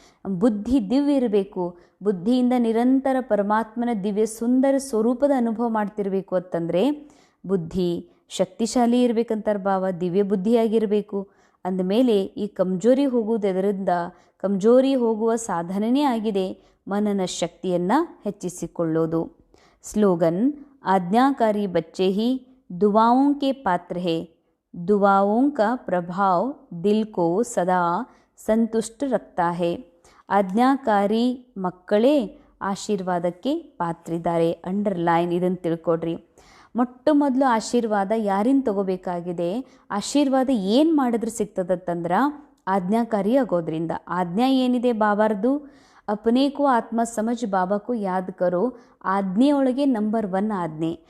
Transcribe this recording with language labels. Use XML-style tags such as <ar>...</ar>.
<kn>ಬುದ್ಧಿ ದಿವ್ಯ ಇರಬೇಕು. ಬುದ್ಧಿಯಿಂದ ನಿರಂತರ ಪರಮಾತ್ಮನ ದಿವ್ಯ ಸುಂದರ ಸ್ವರೂಪದ ಅನುಭವ ಮಾಡ್ತಿರ್ಬೇಕು ಅಂತಂದರೆ ಬುದ್ಧಿ ಶಕ್ತಿಶಾಲಿ ಇರಬೇಕಂತಾರೆ ಬಾಬಾ, ದಿವ್ಯ ಬುದ್ಧಿಯಾಗಿರಬೇಕು. ಅಂದಮೇಲೆ ಈ ಕಮ್ಜೋರಿ ಹೋಗುವುದರಿಂದ, ಕಮ್ಜೋರಿ ಹೋಗುವ ಸಾಧನೆಯೇ ಆಗಿದೆ ಮನನ ಶಕ್ತಿಯನ್ನು ಹೆಚ್ಚಿಸಿಕೊಳ್ಳೋದು.</kn> <hi>ಸ್ಲೋಗನ್, आज्ञाकारी बच्चे ही दुआओं के पात्र है, दुआओं का प्रभाव दिल को सदा संतुष्ट रखता है.</hi> <kn>ಆಜ್ಞಾಕಾರಿ ಮಕ್ಕಳೇ ಆಶೀರ್ವಾದಕ್ಕೆ ಪಾತ್ರಿದ್ದಾರೆ. ಅಂಡರ್ಲೈನ್, ಇದನ್ನು ತಿಳ್ಕೊಡ್ರಿ. ಮೊಟ್ಟ ಮೊದಲು ಆಶೀರ್ವಾದ ಯಾರಿಂದ ತಗೋಬೇಕಾಗಿದೆ? ಆಶೀರ್ವಾದ ಏನು ಮಾಡಿದ್ರೆ ಸಿಗ್ತದಂತಂದ್ರೆ ಆಜ್ಞಾಕಾರಿ ಆಗೋದ್ರಿಂದ. ಆಜ್ಞಾ ಏನಿದೆ ಬಾಬಾರ್ದು,</kn> <hi>ಅಪನೇ ಕೋ ಆತ್ಮ ಸಮಜ್ ಬಾಬಾ ಕೋ ಯಾದ್ ಕರೋ,</hi> <kn>ಆಜ್ಞೆಯೊಳಗೆ ನಂಬರ್ 1 ಆಜ್ಞೆ.</kn>